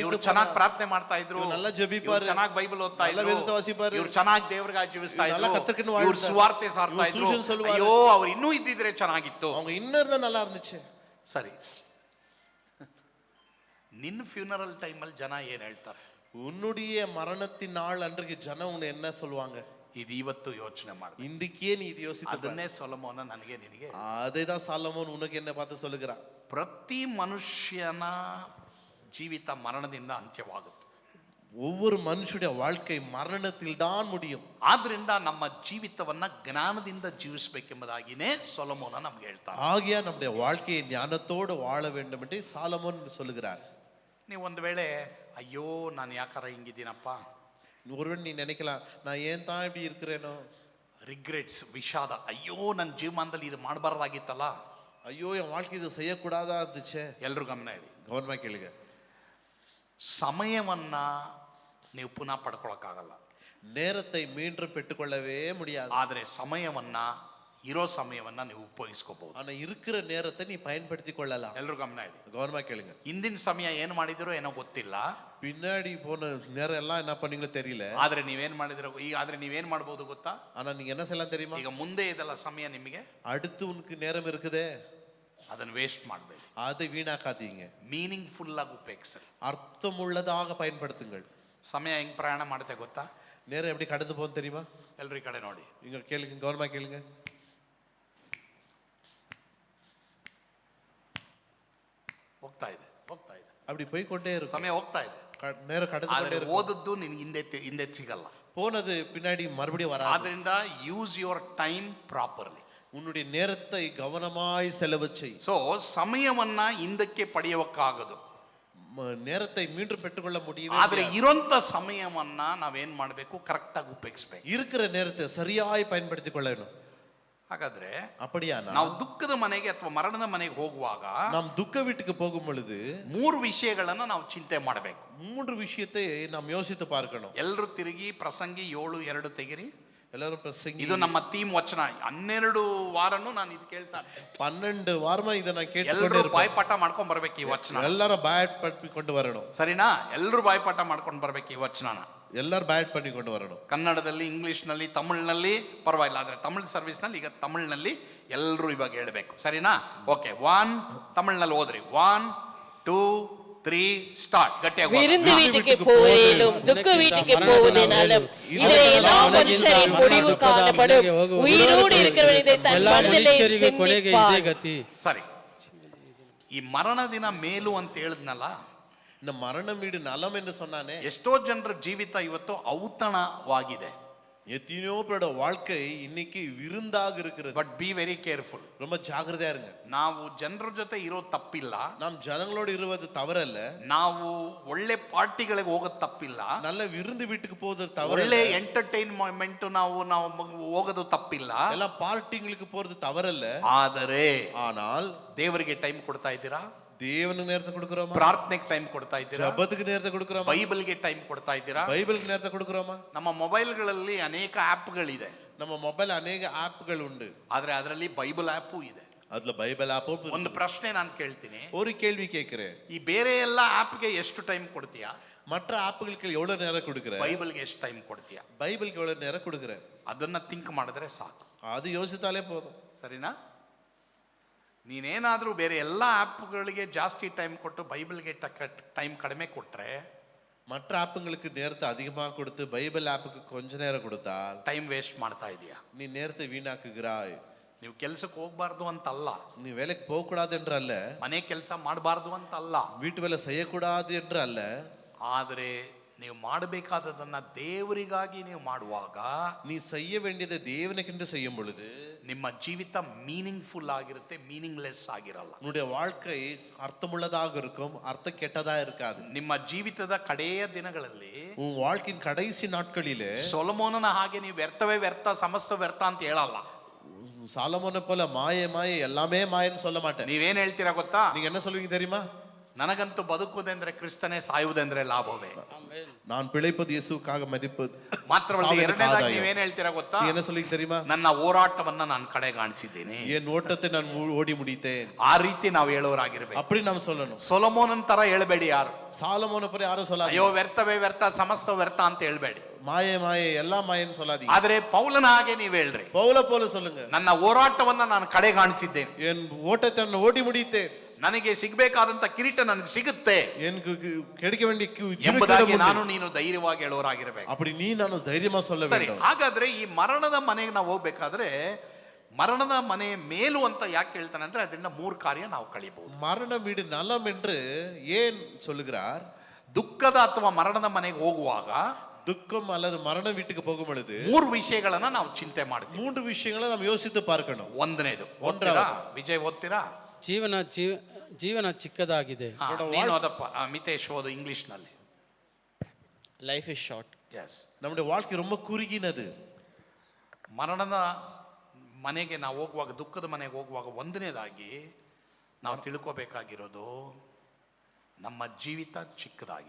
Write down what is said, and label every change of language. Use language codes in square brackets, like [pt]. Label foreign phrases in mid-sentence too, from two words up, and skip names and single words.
[kn] ಇವ್ರು ಚೆನ್ನಾಗಿ ಪ್ರಾರ್ಥನೆ ಮಾಡ್ತಾ ಇದ್ರು, [ta] ಇವ್ರು நல்லா ಜೆபிப்பாரு, [kn] ಚೆನ್ನಾಗಿ ಬೈಬಲ್ ಓದ್ತಾ [ta] நல்லா [kn] ಇದ್ರು, [ta] வேதத்தை வாசிப்பாரு, [kn] ಇವ್ರು ಚೆನ್ನಾಗಿ ದೇವರಿಗಾಗಿ ಜೀವಿಸ್ತಾ [ta] நல்லா [kn] ಇದ್ರು, [ta] கர்த்தருக்கு [kn] ಇವ್ರು [ta] வாழ்ந்தாரு, [kn] ಸುವಾರ್ತೆ ಸಾರ್ತಾ ಇವ್ರು ಇದ್ರು, [ta] ಸುವಿಶೇಷ சொல்லுவாரு, [kn] ಅಯ್ಯೋ ಅವ್ರು ಇನ್ನೂ ಇದ್ದಿದ್ರೆ ಚೆನ್ನಾಗಿತ್ತು. [ta] அவங்க இன்னும் இருந்தா நல்லா இருந்துச்சு. [kn] ಸರಿ, ನಿನ್ನ ಫ್ಯೂನರಲ್ ಟೈಮಲ್ಲಿ ಜನ ಏನ್ ಹೇಳ್ತಾರೆ? [ta] உன்னுடைய மரணத்தின் நாள் அன்றைக்கு ஜனம் உன்னை என்ன சொல்லுவாங்க? [kn] ಇದು ಇವತ್ತು ಯೋಚನೆ ಮಾಡಿ. [ta] இன்றைக்கே நீ இது யோசித்து [kn] ಅದನ್ನೇ ಸೊಲೊಮೋನ ನನಗೆ ನಿನಗೆ [ta] அதேதான் சாலமோன் உனக்கு என்ன பார்த்து சொல்லுகிறான். [kn] ಪ್ರತಿ ಮನುಷ್ಯನ ಜೀವಿತ ಮರಣದಿಂದ ಅಂತ್ಯವಾಗುತ್ತೆ. [ta] ஒவ்வொரு மனுஷனுடைய வாழ்க்கை மரணத்தில் தான் முடியும். [kn] ಆದ್ರಿಂದ ನಮ್ಮ ಜೀವಿತವನ್ನ ಜ್ಞಾನದಿಂದ ಜೀವಿಸಬೇಕೆಂಬುದಾಗಿನೇ ಸೊಲೊಮೋನ ನಮ್ಗೆ ಹೇಳ್ತಾರೆ. [ta] ஆகியா நம்முடைய வாழ்க்கையை ஞானத்தோடு வாழ வேண்டும் என்று சாலமோன் சொல்லுகிறார். [kn] ನೀವು ಒಂದು ವೇಳೆ ಅಯ್ಯೋ ನಾನು ಯಾಕಾರ ಹಿಂಗಿದ್ದೀನಪ್ಪ, [ta] ஒருவன் நீ நினைக்கலாம் நான் ஏன் தான் இப்படி இருக்கிறேனோ, [kn] ರಿಗ್ರೆಟ್ಸ್, ವಿಷಾದ, ಅಯ್ಯೋ ನನ್ನ ಜೀವಮಾನದಲ್ಲಿ ಇದು ಮಾಡಬಾರ್ದಾಗಿತ್ತಲ್ಲ, [ta] ஐயோ என் வாழ்க்கை இது செய்யக்கூடாதா இருந்துச்சே. [kn] ಎಲ್ರು ಗಮನ ಇಡಿ. [ta] கவனமா கேளுங்க. [kn] ಸಮಯವನ್ನ ನೀವು ಪುನಃ ಪಡ್ಕೊಳಕ್ಕಾಗಲ್ಲ, [ta] நேரத்தை மீண்டும் பெற்றுக்கொள்ளவே முடியாது. [kn] ಆದರೆ ಇರೋ ಸಮಯವನ್ನ ನೀವು ಉಪಯೋಗಿಸ್ಕೋಬಹುದು. [ta] ஆனா இருக்கிற நேரத்தை நீ பயன்படுத்தி கொள்ளலாம். [kn] ಎಲ್ರು ಗಮನ ಇಡಿ. [ta] கவனமா கேளுங்க. [kn] ಹಿಂದಿನ ಸಮಯ ಏನು ಮಾಡಿದಿರೋ ಏನೋ ಗೊತ್ತಿಲ್ಲ, [ta] பின்னாடி போன நேரம் எல்லாம் என்ன பண்ணீங்களோ தெரியல, [kn] ಆದ್ರೆ ನೀವೇನ್ ಮಾಡಿದಿರೋ ಆದ್ರೆ ನೀವೇನ್ ಮಾಡ್ಬೋದು ಗೊತ್ತಾ? [ta] ஆனா நீங்க என்ன செய்யலாம் தெரியுமா? [kn] ಈಗ ಮುಂದೆ ಇದೆಲ್ಲ ಸಮಯ ನಿಮಗೆ, [ta] அடுத்து உனக்கு நேரம் இருக்குதே, [kn] ಅದನ್ನ ವೇಸ್ಟ್ ಮಾಡಬೇಡಿ. [ta] அதை வீணாக்காதீங்க. [kn] ಮೀನಿಂಗ್ಫುಲ್ ಆಗಿ ಉಪಯೋಗಿಸಿ, [ta] அர்த்தமுள்ளதாக பயன்படுத்துங்கள். [kn] ಸಮಯ ಹೆಂಗ್ ಪ್ರಯಾಣ ಮಾಡುತ್ತೆ ಗೊತ್ತಾ? [ta] நேரம் எப்படி கடந்து போகும் தெரியுமா? [kn] ಎಲ್ರು ಈ ಕಡೆ ನೋಡಿ. [ta] இங்க கேளுங்க, கவனமா கேளுங்க. [kn] ಹೋಗ್ತಾ ಇದೆ [ta] அப்படி போய் கொண்டே இருக்கும், [kn] ಸಮಯ ಹೋಗ್ತಾ ಇದೆ, [ta] நேரம் கடந்து கொண்டே [kn] ಆದ್ರೆ [ta] இருக்கும். [kn] ಓದದ್ದು ನಿನ್ಗೆ ಹಿಂದೆ ಸಿಗಲ್ಲ. [ta] போனது பின்னாடி மறுபடியும் வராது. [kn] ಆದ್ರಿಂದ [en] use your time properly. [ta] உன்னுடைய நேரத்தை கவனமாய் செலவு செய். [kn] ಸೊ ಸಮಯವನ್ನ ಹಿಂದಕ್ಕೆ ಪಡೆಯೋಕ್ಕಾಗದು, [ta] நேரத்தை மீண்டும் பெற்றுக்கொள்ள முடியும். [kn] ಆದ್ರೆ ಇರೋಂತ ಸಮಯವನ್ನ ನಾವೇನ್ ಮಾಡ್ಬೇಕು? ಕರೆಕ್ಟ್ ಆಗಿ ಉಪಯೋಗಿಸ್ಬೇಕು. [ta] இருக்கிற நேரத்தை சரியாய் பயன்படுத்திக் கொள்ளணும். [kn] ಹಾಗಾದ್ರೆ [ta] அப்படியானா [kn] ನಾವು ದುಃಖದ ಮನೆಗೆ ಅಥವಾ ಮರಣದ ಮನೆಗೆ ಹೋಗುವಾಗ [ta] நாம் துக்க வீட்டுக்கு போகும் பொழுது [kn] 3 ವಿಷಯಗಳನ್ನ ನಾವು ಚಿಂತೆ ಮಾಡಬೇಕು. [ta] 3 விஷயத்தை நாம் யோசித்து பார்க்கணும். [kn] ಎಲ್ಲರೂ ತಿರುಗಿ ಪ್ರಸಂಗಿ 7:2 ತೆಗಿರಿ. ಎಲ್ಲರೂ ಪ್ರಸಂಗಿ ಇದು ನಮ್ಮ ಥೀಮ್ ವಚನ. 12 ವಾರನೂ ನಾನು ಇದು ಕೇಳ್ತಾ [ta] 12 ವಾರமா ಇದನ್ನ [kn] ಎಲ್ಲರೂ ಕೇಳಿಕೊಂಡು ಬಾಯ್ಪಾಠ ಮಾಡ್ಕೊಂಡ್ ಬರ್ಬೇಕು ಈ ವಚನ. ಎಲ್ಲರ ಬಾಯಟ್ ಪಟ್ಟಿಕೊಂಡು ಬರೋಣ. ಸರಿನಾ? ಎಲ್ಲರೂ ಬಾಯ್ಪಾಠ ಮಾಡ್ಕೊಂಡು ಬರ್ಬೇಕು ಈ ವಚನನ. ಎಲ್ಲರೂ ಬಾಯಟ್ ಪಟ್ಟಿಕೊಂಡು ಬರೋಣ. ಕನ್ನಡದಲ್ಲಿ, ಇಂಗ್ಲಿಷ್ನಲ್ಲಿ, ತಮಿಳ್ನಲ್ಲಿ ಪರವಾಗಿಲ್ಲ, ಆದರೆ ತಮಿಳ್ ಸರ್ವಿಸ್ನಲ್ಲಿ ಈಗ ತಮಿಳ್ನಲ್ಲಿ ಎಲ್ಲರೂ ಇವಾಗ ಹೇಳಬೇಕು. ಸರಿನಾ? ಓಕೆ, 1 ತಮಿಳ್ನಲ್ಲಿ ಓದ್ರಿ. 1 2 3 ஸ்டார்ட். கட்டியாக [ta] விருந்து வீட்டுக்கு போவதிலும் துக்க வீட்டுக்கு போவதினாலும் இதிலே எல்லா மனுஷரின் முடிவு காணப்படும். உயிரோடு இருக்கிறவன் இதை தன் மனதிலே சிந்திப்பான். [kn] ಸರಿ, ಈ ಮರಣ ದಿನ ಮೇಲು ಅಂತ ಹೇಳಿದ್ನಲ್ಲ, [ta] இந்த மரணம் வீடு நலம் என்று சொன்னானே, [kn] ಎಷ್ಟೋ ಜನರ ಜೀವಿತ ಇವತ್ತು ಔತಣವಾಗಿದೆ. [ta] எத்தனையோ பேரோட வாழ்க்கை இன்னைக்கு விருந்தாக இருக்கிறது. [en] but be very careful. [ta] ரொம்ப ஜாக்கிரதையா இருங்க. [kn] ನಾವು ಜನರ ಜೊತೆ ಇರೋ ತಪ್ಪಿಲ್ಲ, [ta] நாம் ஜனங்களோடு இருவது தவறல்ல. [kn] ನಾವು ಒಳ್ಳೆ ಪಾರ್ಟಿಗಳಿಗೆ ಹೋಗೋದು ತಪ್ಪಿಲ್ಲ, [ta] நல்ல விருந்து வீட்டுக்கு போறது [kn] ಒಳ್ಳೆ [ta] தவறல்ல. [kn] ಎಂಟರ್ಟೈನ್ಮೆಂಟ್ ನಾವು ಹೋಗೋದು ತಪ್ಪಿಲ್ಲ, [ta] எல்லாம் பார்ட்டிங்களுக்கு போறது தவறல்ல. [kn] ಆದರೆ [ta] ஆனால் [kn] ದೇವರಿಗೆ ಟೈಮ್ ಕೊಡ್ತಾ ಇದ್ದೀರಾ? [ta] தேவனுக்கு நேரத்தை கொடுக்கிறோமா? [kn] ಪ್ರಾರ್ಥನೆಗೆ ಟೈಮ್ ಕೊಡ್ತಾ ಇದ್ದೀರಾ? [ta] ஜெபத்துக்கு நேரத்தை கொடுக்கிறோமா? [kn] ಬೈಬಲ್ಗೆ ಟೈಮ್ ಕೊಡ್ತಾ ಇದ್ದೀರಾ? [ta] பைபிளுக்கு நேரத்தை கொடுக்கிறோமா? [kn] ನಮ್ಮ ಮೊಬೈಲ್ಗಳಲ್ಲಿ ಅನೇಕ ಆ್ಯಪ್ಗಳಿದೆ, [ta] நம்ம மொபைல் அனேக ஆப்புகள் உண்டு. [kn] ಆದ್ರೆ ಅದರಲ್ಲಿ ಬೈಬಲ್ ಆ್ಯಪು ಇದೆ. [ta] அதுல பைபிள் ஆப்பும் [kn] ಒಂದು [ta] இருக்கு. [kn] ಪ್ರಶ್ನೆ ನಾನು ಕೇಳ್ತೀನಿ, [ta] ஒரு கேள்வி கேட்கிறேன். [kn] ಈ ಬೇರೆ ಎಲ್ಲ ಆ್ಯಪ್ಗೆ ಎಷ್ಟು ಟೈಮ್ ಕೊಡ್ತೀಯಾ? [ta] மற்ற ஆப்புகளுக்கு எவ்வளவு நேரம் கொடுக்கிற? [kn] ಬೈಬಲ್ಗೆ ಎಷ್ಟು ಟೈಮ್ ಕೊಡ್ತೀಯಾ? [ta] பைபிளுக்கு எவ்வளவு நேரம் கொடுக்கிற? [kn] ಅದನ್ನ ಥಿಂಕ್ ಮಾಡಿದ್ರೆ ಸಾಕು. [ta] அது யோசித்தாலே போதும். [kn] ಸರಿನಾ? ನೀನೇನಾದರೂ ಬೇರೆ ಎಲ್ಲ ಆ್ಯಪ್ಗಳಿಗೆ ಜಾಸ್ತಿ ಟೈಮ್ ಕೊಟ್ಟು ಬೈಬಲ್ಗೆ ಟೈಮ್ ಕಡಿಮೆ ಕೊಟ್ಟರೆ, [ta] மற்ற ஆப்புங்களுக்கு நேரத்தை அதிகமாக கொடுத்து பைபிள் ஆப்புக்கு கொஞ்ச நேரம் கொடுத்தால் [en] time waste [kn] ಮಾಡ್ತಾ ಇದೀಯಾ? [ta] நீ நேரத்தை வீணாக்குகிறாய். [kn] ನೀವು ಕೆಲ್ಸಕ್ಕೆ ಹೋಗ್ಬಾರ್ದು ಅಂತಲ್ಲ, [ta] நீ வேலைக்கு போகக்கூடாது என்று அல்ல, [kn] ಮನೆ ಕೆಲಸ ಮಾಡಬಾರ್ದು ಅಂತಲ್ಲ, [ta] வீட்டு வேலை செய்யக்கூடாது என்று அல்ல. [kn] ಆದರೆ ನೀವು ಮಾಡಬೇಕಾದದನ್ನ ದೇವರಿಗಾಗಿ ನೀವು ಮಾಡುವಾಗ, [ta] நீ செய்ய வேண்டியதை தேவனுக்கென்று செய்யும் பொழுது [kn] ನಿಮ್ಮ ಜೀವಿತ ಮೀನಿಂಗ್ಫುಲ್ ಆಗಿರುತ್ತೆ, ಮೀನಿಂಗ್ಲೆಸ್ ಆಗಿರಲ್ಲ. [ta] உன்னுடைய வாழ்க்கை அர்த்தமுள்ளதாக இருக்கும், அர்த்தம் கெட்டதா இருக்காது. [kn] ನಿಮ್ಮ ಜೀವಿತದ ಕಡೆಯ ದಿನಗಳಲ್ಲಿ [ta] உன் வாழ்க்கையின் கடைசி நாட்களிலே [kn] ಸೊಲೊಮೋನನ ಹಾಗೆ ನೀವು ವ್ಯರ್ಥವೇ ವ್ಯರ್ಥ, ಸಮಸ್ತ ವ್ಯರ್ಥ ಅಂತ ಹೇಳಲ್ಲ. [ta] சாலமோனை போல மாய மாய எல்லாமே மாயன்னு சொல்ல மாட்டேன். [kn] ನೀವೇನ್ ಹೇಳ್ತೀರಾ ಗೊತ್ತಾ? [ta] நீங்க என்ன சொல்லுவீங்க தெரியுமா? [kn] ನನಗಂತೂ ಬದುಕುವುದೆಂದ್ರೆ ಕ್ರಿಸ್ತನೇ, ಸಾಯುವುದೆಂದ್ರೆ ಲಾಭವೇ. [ta] நான் பிழைப்பது இயேசுவுக்காக மதிப்பது. [kn] ಮಾತ್ರವಲ್ಲ, ಎರಡನೇದಾಗಿ ನೀವೇನ್ ಹೇಳ್ತೀರಾ ಗೊತ್ತಾ? [ta] நீங்க என்ன சொல்லுவீங்க தெரியுமா? [kn] ನನ್ನ ಹೋರಾಟವನ್ನ ನಾನು ಕಡೆಗಾಣಿಸಿದ್ದೇನೆ, [ta] என் ஓட்டத்தை நான் ஓடி முடித்தேன். [kn] ಆ ರೀತಿ ನಾವು ಹೇಳೋರಾಗಿರ್ಬೇಕು. [ta] அப்படி நாம் சொல்லணும். [kn] ಸೊಲೊಮೋನನ್ ತರ ಹೇಳಬೇಡಿ ಯಾರು. [ta] சாலமோனை போல யாரும் [kn] ಅಯ್ಯೋ [ta] சொல்லாதீங்க. [kn] ವ್ಯರ್ಥವೇ ವ್ಯರ್ಥ, ಸಮಸ್ತ ವ್ಯರ್ಥ ಅಂತ ಹೇಳ್ಬೇಡಿ. [ta] மாய மாய எல்லா மாயன்னு சொல்லாதீங்க. [kn] ಆದ್ರೆ ಪೌಲನ ಹಾಗೆ ನೀವ್ ಹೇಳ್ರಿ, [ta] பவுல போல சொல்லுங்க. [kn] ನನ್ನ ಹೋರಾಟವನ್ನ ನಾನು ಕಡೆಗಾಣಿಸಿದ್ದೇನೆ, [ta] என் ஓட்டத்தை நான் ஓடி முடித்தேன், [kn] ನನಗೆ ಸಿಗ್ಬೇಕಾದಂತ ಕಿರೀಟ ನನಗೆ ಸಿಗುತ್ತೆ [ta] எனக்கு கிடைக்க வேண்டிய [kn] ಎಂಬುದಾಗಿ ನಾನು ನೀನು ಧೈರ್ಯವಾಗಿ ಹೇಳೋರಾಗಿರ್ಬೇಕು. [ta] அப்படி நீ ನಾನು தைரியமா சொல்ல [kn] ಸರಿ, [ta] வேண்டும். [kn] ಹಾಗಾದ್ರೆ ಈ ಮರಣದ ಮನೆಗೆ ನಾವು ಹೋಗ್ಬೇಕಾದ್ರೆ ಮರಣದ ಮನೆ ಮೇಲು ಅಂತ ಯಾಕೆ ಹೇಳ್ತಾನೆ ಅಂದ್ರೆ, ಅದರಿಂದ 3 ಕಾರ್ಯ ನಾವು ಕಳಿಬಹುದು. [ta] மரண வீடு நலம் என்று ஏன் சொல்லுகிறார்? [kn] ದುಃಖದ ಅಥವಾ ಮರಣದ ಮನೆಗೆ ಹೋಗುವಾಗ [ta] துக்கம் அல்லது மரண வீட்டுக்கு போகும் பொழுது [kn] 3 ವಿಷಯಗಳನ್ನ ನಾವು ಚಿಂತೆ ಮಾಡ್ತೀವಿ. [ta] 3 விஷயங்களை நாம் யோசித்து பார்க்கணும். [kn] ಒಂದನೇದು ಓದ್ತೀರಾ? ವಿಜಯ್ ಓದ್ತೀರಾ? ಜೀವನ ಚಿಕ್ಕದಾಗಿದೆ. ನೀನು ಓದಪ್ಪ, ಮಿತೇಶ್ ಓದು ಇಂಗ್ಲಿಷ್ ನಲ್ಲಿ. [en] life is short. ಎಸ್. [ta] நம்முடைய வாழ்க்கை ரொம்ப குறுகினது. [kn] ಮರಣದ ಮನೆಗೆ ನಾವು ಹೋಗುವಾಗ, ದುಃಖದ ಮನೆಗೆ ಹೋಗುವಾಗ ಒಂದನೇದಾಗಿ ನಾವು ತಿಳ್ಕೋಬೇಕಾಗಿರೋದು, ನಮ್ಮ ಜೀವಿತ ಚಿಕ್ಕದಾಗಿದೆ.